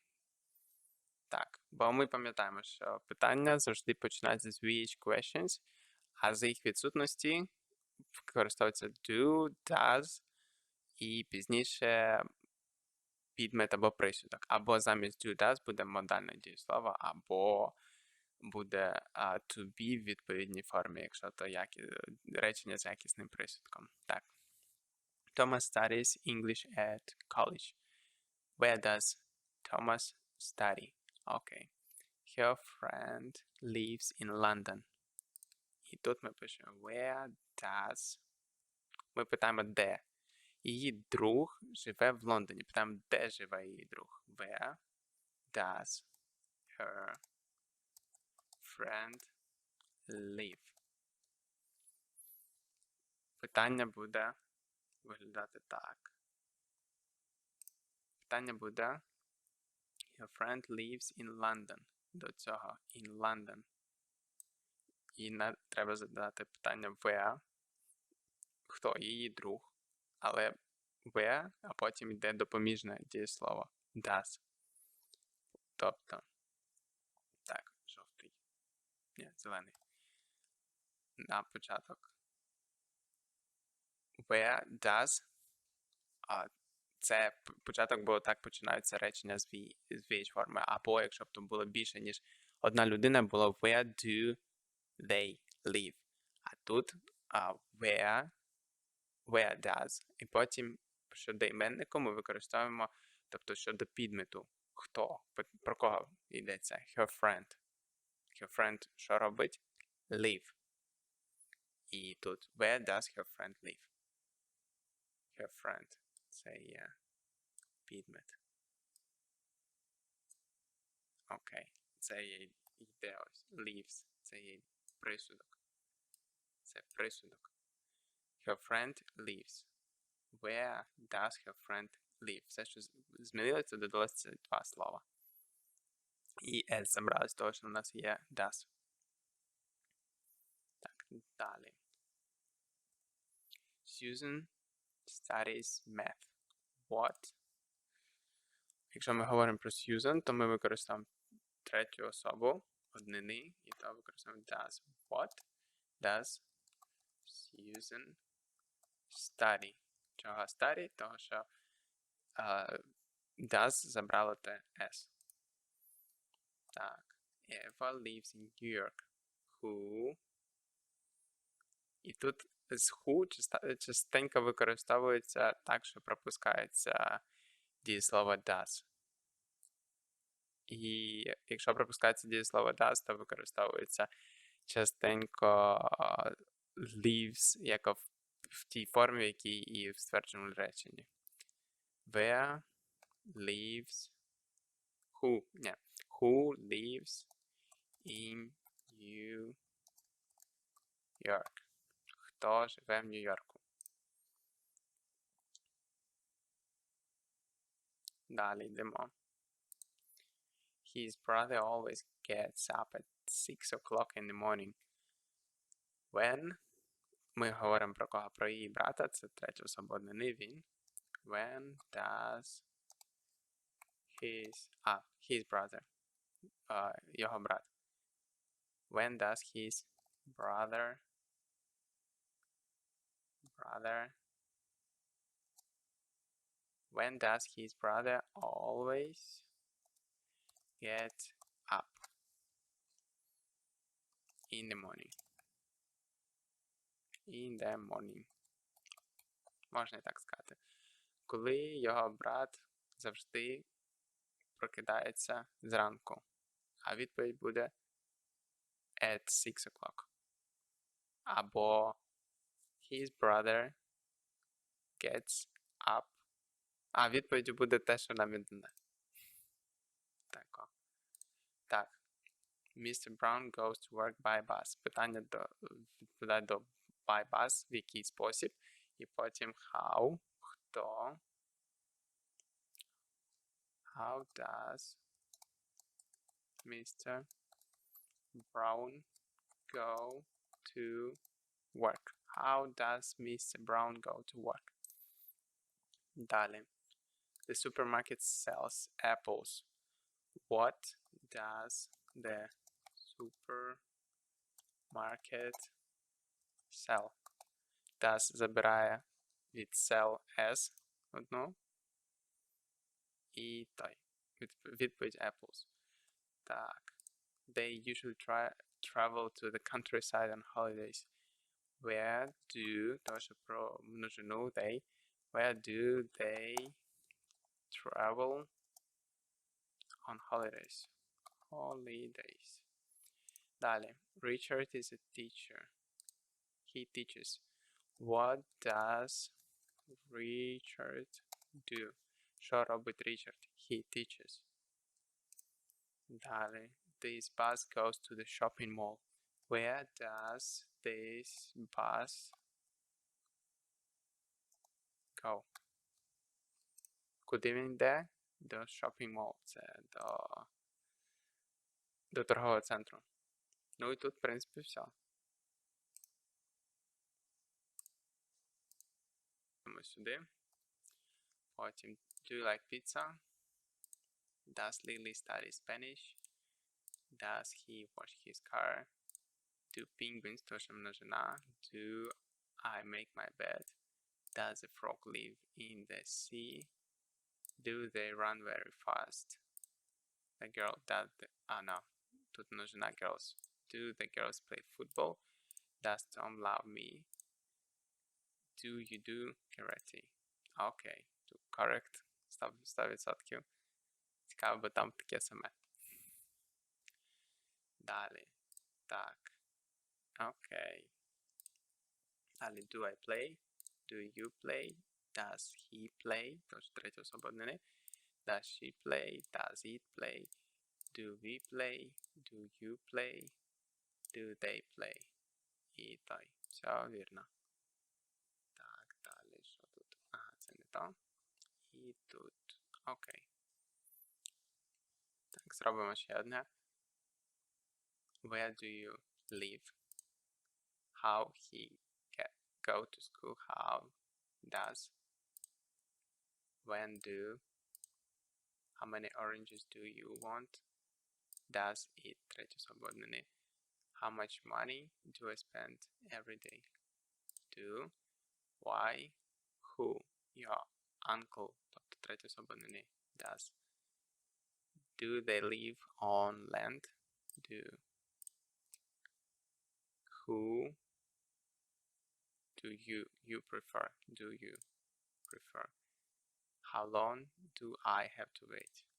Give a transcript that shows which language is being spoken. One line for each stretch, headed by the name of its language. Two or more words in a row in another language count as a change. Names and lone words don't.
Ukrainian: Так, бо ми пам'ятаємо, що питання завжди починаються з
English: VH questions,
Ukrainian: а за їх відсутності використовується
English: do, does
Ukrainian: і пізніше підмет або присудок. Або замість
English: do, does
Ukrainian: буде модальне дієслово, або буде
English: to be
Ukrainian: в відповідній формі, якщо то речення з якісним присудком. Так.
English: Thomas studies English at college. Where does Thomas study? Okay. Her friend lives in London.
Ukrainian: І тут ми пишемо
English: where does.
Ukrainian: Ми питаємо де. Її друг живе в Лондоні. Питаємо, де живе її друг.
English: Where does her friend live?
Ukrainian: Питання буде виглядати так. Питання буде
English: Your friend lives in London.
Ukrainian: До цього
English: in London.
Ukrainian: І треба задати питання where. Хто її друг. Але where, а потім йде допоміжне дієслово. Does. Тобто, так, жовтий. Ні, зелений. На початок.
English: Where does.
Ukrainian: Це початок, бо так починаються речення з VH-форми. Або, якщо б то було більше, ніж одна людина, було
English: where do they live.
Ukrainian: А тут
English: where does.
Ukrainian: І потім щодо іменнику ми використовуємо, тобто щодо підмету. Хто? Про кого йдеться?
English: Her friend. Her friend
Ukrainian: що робить?
English: Live.
Ukrainian: І тут
English: where does her friend live? Her friend.
Ukrainian: Це є підмет. Окей. Це є йде ось. Lives. Це є присудок. Це присудок.
English: Her friend lives. Where does her friend live?
Ukrainian: Все, що змінилося, додалося два слова. І S забрали з того, що у нас є does. Так, далі.
English: Susan studies math. What?
Ukrainian: Якщо ми говоримо про Susan, то ми використовуємо третю особу однини, і то використовуємо does.
English: What does Susan study?
Ukrainian: Чого study? Того, що does забрало те S. Так.
English: Eva lives in New York. Who?
Ukrainian: І тут з who частенько використовується так, що пропускається дієслово does. І якщо пропускається дієслово does, то використовується частенько lives, як в тій формі, в якій і в ствердженому реченні.
English: Where lives who? Ні. Who lives in New York?
Ukrainian: Хто живе в Нью-Йорку? Далі йдемо.
English: His brother always gets up at 6 o'clock in the morning.
Ukrainian: When ми говоримо про кого? Про її брата, це третя особа однини, він.
English: When does his brother,
Ukrainian: його брат.
English: When does his brother when does his brother always get up in the morning? In the morning.
Ukrainian: Можна і так сказати. Коли його брат завжди прокидається зранку. А відповідь буде
English: at 6 o'clock. Або his brother gets up.
Ukrainian: А відповідь буде те, що нам віддане. Так.
English: Mr. Brown goes to work by bus.
Ukrainian: Питання відповідає до
English: by bus,
Ukrainian: в який спосіб. І потім
English: how, хто. How does Mr. Brown go to work? How does Mr. Brown go to work? Далі. The supermarket sells apples. What does the supermarket sell?
Ukrainian: Does забирає від
English: sell as
Ukrainian: одну. І той. Відповідь apples. Так.
English: They usually travel to the countryside on holidays. Where do,
Ukrainian: тому що про множину
English: they, where do they travel on holidays?
Ukrainian: Holidays. Далі.
English: Richard is a teacher. He teaches. What does Richard do?
Ukrainian: Що робить Річард?
English: He teaches. Далі. This bus goes to the shopping mall. Where does this bus go?
Ukrainian: Куди він йде? До
English: shopping mall.
Ukrainian: Це до торгового центру. Ну і тут, в принципі, все. Йдемо сюди. Потім,
English: do you like pizza? Does Lily study Spanish? Does he wash his car? Do penguins,
Ukrainian: тоже множина.
English: Do I make my bed? Does a frog live in the sea? Do they run very fast? The girl does no.
Ukrainian: Тут множина girls.
English: Do the girls play football? Does Tom love me? Do you do karate? Окей. Correct. 100%.
Ukrainian: Цікаво, бо там таке саме. Далі. Так. Окей. Далі.
English: Do I play? Do you play? Does he play?
Ukrainian: Тож третя особа однини.
English: Does she play? Does it play? Do we play? Do you play? Do they play?
Ukrainian: І той. Все вірно. Так, далі. Що тут? Ага, це не то. І тут. Окей. Так, зробимо ще одне.
English: Where do you live? How he go to school? How does? When do? How many oranges do you want? Does it?
Ukrainian: Третя особа однини.
English: How much money do I spend every day? Do? Why? Who? Your uncle.
Ukrainian: Тобто третя особа однини.
English: Does. Do they live on land? Do. Who do you prefer? Do you prefer? How long do I have to wait?